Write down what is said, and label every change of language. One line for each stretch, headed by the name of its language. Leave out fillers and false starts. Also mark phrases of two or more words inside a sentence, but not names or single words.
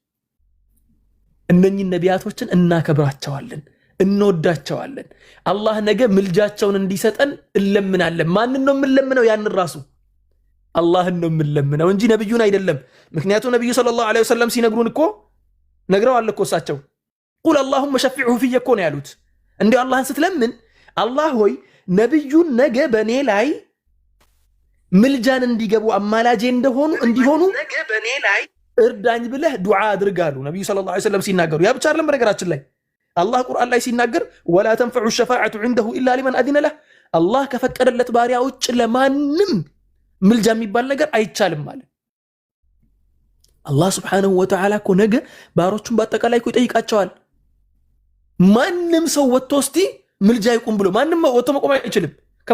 Amharic: እነኚህ ነቢያቶችን እናከብራቸዋለን እንወዳቸዋለን አላህ ነገ ምልጃቸውን እንዲሰጠን እንለምናለን ማንን ነው የምንለምነው ያን ራሱ አላህን ነው የምንለምነው እንጂ ነብዩን አይደለም ምክንያቱም ነብዩ
Arabic: صلى الله عليه وسلم
Amharic: ሲነግሩን እኮ ነግረዋል እኮ እሳቸው ቁል
Arabic: اللهم شفعه في
Amharic: يكون ያሉት እንዴ አላህን ስትለምን አላህ ሆይ ነብዩን ነገ በኔ ላይ ምልጃን እንዲገቡ አማላጄ እንዲሆኑ ነገ በኔ ላይ እርዳኝ ብለህ ዱዓ አድርጋሉ ነብዩ
Arabic: صلى الله عليه وسلم
Amharic: ሲናገሩ ያ ብቻ አይደለም በነገራችን ላይ አላህ ቁርአን ላይ ሲናገር
Arabic: ولا تنفع الشفاعة عنده الا لمن اذن
Amharic: له አላህ ከፈቀደለት ባሪያ ውጭ ለማንም ምልጃ የሚባል ነገር አይቻልም ማለት አላህ
Arabic: سبحانه وتعالى
Amharic: እኮ ነገ ባሮቹን በአጠቃላይ እኮ ይጠይቃቸዋል ማንም ሰው ወጥቶ እስቲ ምልጃ ይቁም ብሎ ማንም ወጥቶ መቆም አይችልም ከማ